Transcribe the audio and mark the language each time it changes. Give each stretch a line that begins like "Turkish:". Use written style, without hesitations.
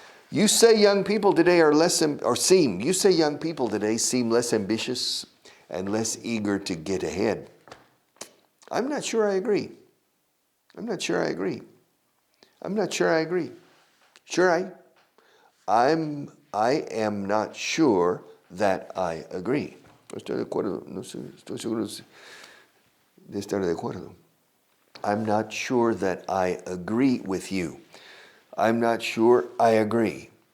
English: You say young people today young people today seem less ambitious and less eager to get ahead. I'm not sure I agree. I am not sure that I agree.
Spanish: Estoy de acuerdo, no sé, estoy seguro de estar de acuerdo.
English: I'm not sure that I agree with you. I'm not sure I agree.